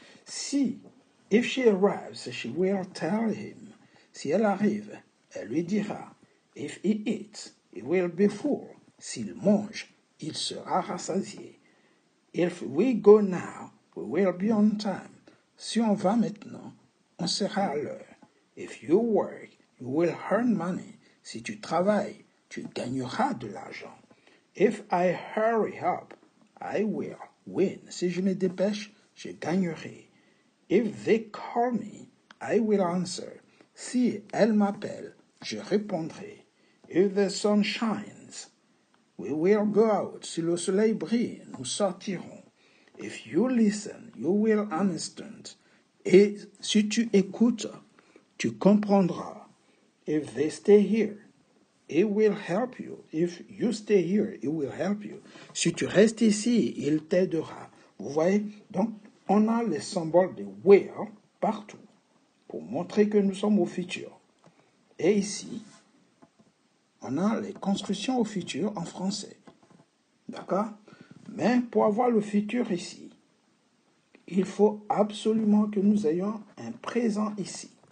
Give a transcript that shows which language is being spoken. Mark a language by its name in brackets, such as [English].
[English] Si, if she arrives, she will tell him. [French] Si elle arrive, elle lui dira. [English] If he eats, he will be full. [French] S'il mange, il sera rassasié. [English] If we go now, we will be on time. [French] Si on va maintenant, on sera à l'heure. [English] If you work, you will earn money. [French] Si tu travailles, tu gagneras de l'argent. [English] If I hurry up, I will win. [French] Si je me dépêche, je gagnerai. [English] If they call me, I will answer. [French] Si elle m'appelle, je répondrai. [English] If the sun shines, we will go out. [French] Si le soleil brille, nous sortirons. [English] If you listen, you will understand. [French] Et si tu écoutes, tu comprendras. [English] If they stay here, it will help you. If you stay here, it will help you. [French] Si tu restes ici, il t'aidera. Vous voyez? Donc, on a les symboles de will partout pour montrer que nous sommes au futur. Et ici, on a les constructions au futur en français. D'accord? Mais pour avoir le futur ici, il faut absolument que nous ayons un présent ici.